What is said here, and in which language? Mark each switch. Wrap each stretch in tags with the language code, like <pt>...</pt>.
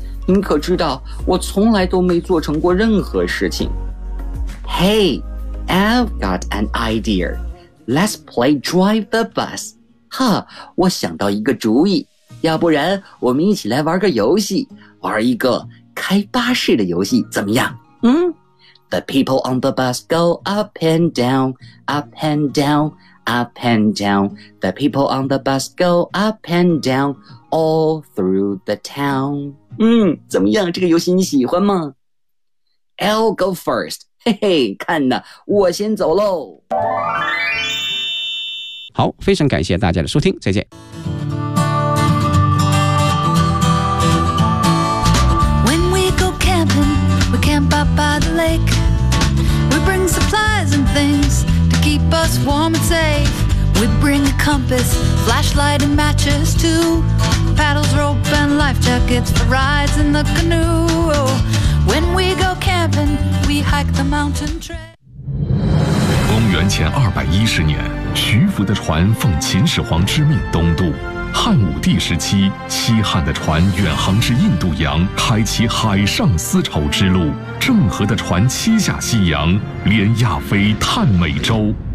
<zh>您可知道，我从来都没做成过任何事情。</zh> <en>Hey, I've got an idea. Let's play drive the bus.</en> <zh>哈，我想到一个主意，要不然我们一起来玩个游戏，玩一个开巴士的游戏怎么样？嗯？</zh> <en>The people on the bus go up and down, up and down, up and down. The people on the bus go up and down all through the town.</en> <zh>嗯，怎么样？这个游戏你喜欢吗？</zh> <en>I'll go first.</en> <zh>嘿嘿，看呢，我先走咯。好，非常感谢大家的收听，再见。</zh> <en>When we go camping, we camp up by the lake. We bring supplies and things to keep us warm and safe. We bring a compass, flashlight and matches too. Paddles, rope and life jackets for rides in the canoe. When we go camping, we hike the mountain trail.</en> <zh>公元前210年，徐福的船奉秦始皇之命东渡。汉武帝时期，西汉的船远航至印度洋，开启海上丝绸之路。郑和的船七下西洋，连亚非探美洲。</zh>